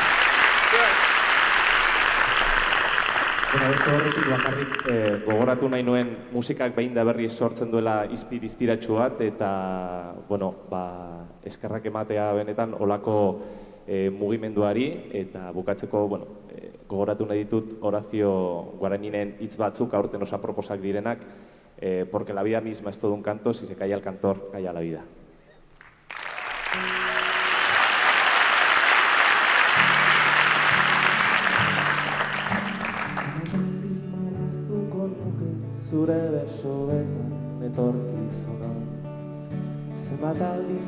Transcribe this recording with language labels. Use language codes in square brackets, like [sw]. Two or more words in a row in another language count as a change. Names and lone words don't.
[eu] Beste horretik bakarrik gogoratu nahi nuen musikak behin da berri sortzen duela izpi distiratxu bat, eta, eskerrak ematea benetan olako mugimenduari, eta bukatzeko, gogoratu nahi ditut Horacio Guaraninen hitz batzuk aurten oso aproposak direnak, [es] porque la vida misma es todo un canto, si se calla el cantor, calla la vida. [eu] Zure besoetan etorkizuna Zenbat aldiz